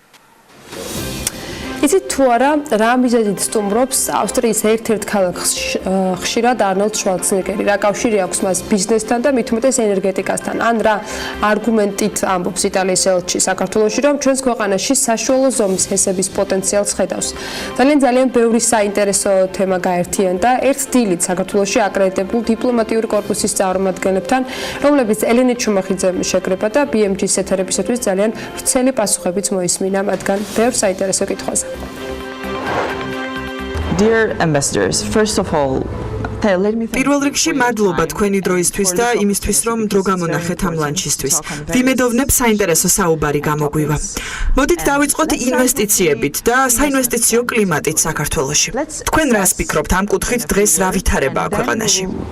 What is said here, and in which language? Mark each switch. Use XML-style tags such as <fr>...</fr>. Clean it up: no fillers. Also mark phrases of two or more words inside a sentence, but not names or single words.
<ka>იცით თუ არა, რა მიზეზით სტუმრობს ავსტრიის ერთ-ერთ ქალაქს ხშირად არნოლდ შვარცენეგერი, რა კავშირი აქვს მას ბიზნესთან და მით უმეტეს ენერგეტიკასთან, ან რა არგუმენტით ამბობს იტალიის ელჩი საქართველოში, რომ ჩვენს ქვეყანაში საშუალო ზომის ჰესების პოტენციალს ხედავს. ძალიან ბევრი საინტერესო თემა გაერთიანდა ერთ დილით საქართველოში აკრედიტებულ დიპლომატიური კორპუსის წარმომადგენლებთან, რომლებიც ელენე ჩუმახიძე შეკრება და BMG-ის ეთერებისათვის ძალიან ვრცელი პასუხებიც მოისმინა მათგან ბევრ საინტერესო კითხვაზე.</ka> <en>Dear ambassadors, first of all,</en> <ka>პირველ რიგში მადლობა თქვენი დროისთვის და იმისთვის, რომ დრო გამონახეთ ამ ლანჩისთვის. ვიმედოვნებ საინტერესო საუბარი გამოგვივა. მოდით დავიწყოთ ინვესტიციებით და საინვესტიციო კლიმატით საქართველოში. თქვენ რას ფიქრობთ ამ კუთხით დღეს რა ვითარებაა ქვეყანაში?</ka>